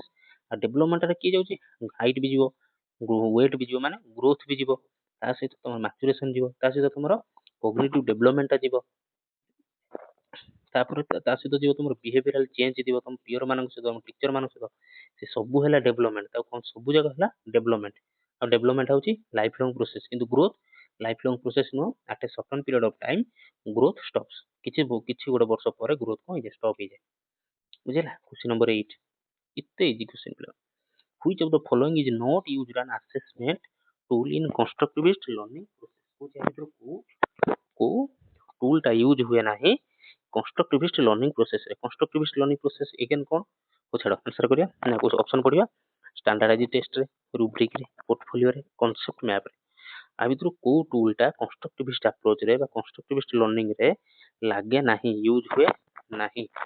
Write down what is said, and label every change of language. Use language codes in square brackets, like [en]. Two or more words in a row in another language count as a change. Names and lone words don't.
[or] ଆଉ ଡେଭଲପମେଣ୍ଟରେ କିଏ ଯାଉଛି ହାଇଟ୍ ବି ଯିବ ୱେଟ୍ ବି ଯିବ ମାନେ ଗ୍ରୋଥ ବି ଯିବ ତା ସହିତ ତମର ମାଚୁରେସନ ଯିବ ତା ସହିତ ତମର [en] cognitive developmentta [or] ଯିବ ତାପରେ ତା ସହିତ ଯିବ ତମର [en] behavioral change [or] ଯିବ ତମ ପିୟର ମାନଙ୍କ ସହିତ ତମ ଟିଚର ମାନଙ୍କ ସହିତ ସେ ସବୁ ହେଲା ଡେଭଲପମେଣ୍ଟ। ତାକୁ କଣ ସବୁ ଜାକ ହେଲା ଡେଭଲପମେଣ୍ଟ। ଆଉ ଡେଭଲପମେଣ୍ଟ ହଉଛି [en] life long process [or] କିନ୍ତୁ [en] growth life long process [or] ନୁହଁ [en] at a certain period of time growth stops. [or] କିଛି ଗୋଟେ ବର୍ଷ ପରେ ଗ୍ରୋଥ କଣ ହେଇଯାଏ ଷ୍ଟପ୍ ହେଇଯାଏ ବୁଝିଲା। [en] question number 8 [or] ଏତେ [en] easy question [or] ପିଲା। [en] Which of the following is not used an assessment tool in constructivist learning process? [or] କୋଉ ଟୁଲ ଟା ୟୁଜ ହୁଏ ନାହିଁ [en] constructivist learning process [or] ରେ। [en] constructivist learning process again [or] କଣ ଛାଡ ଆନ୍ସର କରିବା ନା ଅପସନ ପଢିବା [en] standardize test [or] ରେ ରୁବ୍ରିକ ରେ ପୋର୍ଟଫୋଲିଓ ରେ [en] concept map [or] ରେ। ଆ ଭିତରୁ କୋଉ ଟୁଲ ଟା [en] constructivist approach [or] ରେ ବା [en] constructivist learning [or] ରେ ଲାଗେ ନାହିଁ ୟୁଜ ହୁଏ ନାହିଁ।